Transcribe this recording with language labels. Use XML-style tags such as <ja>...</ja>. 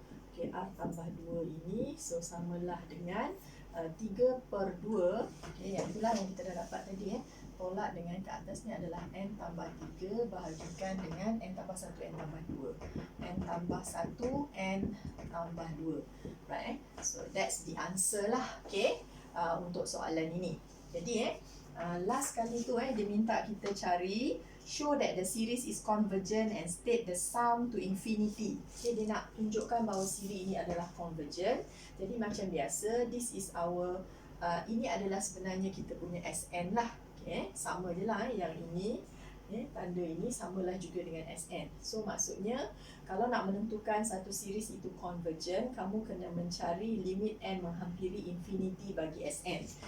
<ms>okay, R tambah 2 ini, so samalah dengan 3 per 2, okay, yang itulah yang kita dah dapat tadi tolak dengan ke atas ni adalah n tambah 3 bahagikan dengan n tambah 1, n tambah 2, n tambah 1, n tambah 2, right?</ms> <en>So that's the answer lah, okay,</en> <ms>untuk soalan ini. Jadi last kali tu dia minta kita cari</ms> <en>show that the series is convergent and state the sum to infinity.</en> <ms>Okay, dia nak tunjukkan bahawa series ini adalah convergent. Jadi macam biasa,</ms> <en>this is our</en> <ms>ini adalah sebenarnya kita punya Sn lah. Okay, sama je lah yang ini. Tanda ini samalah juga dengan Sn. So maksudnya kalau nak menentukan satu series itu convergent, kamu kena mencari limit n menghampiri infinity bagi Sn.</ms>